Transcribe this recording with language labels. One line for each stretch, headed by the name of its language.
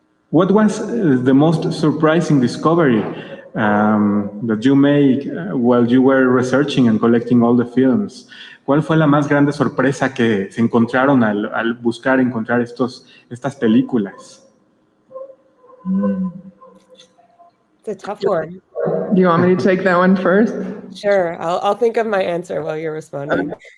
English: What was the most surprising discovery that you made while you were researching and collecting all the films?
Spanish: ¿Cuál fue la más grande sorpresa que se encontraron al buscar encontrar estas películas?
English: It's a tough one. Do you want me to take that one first? Sure, I'll think of my answer while you're responding.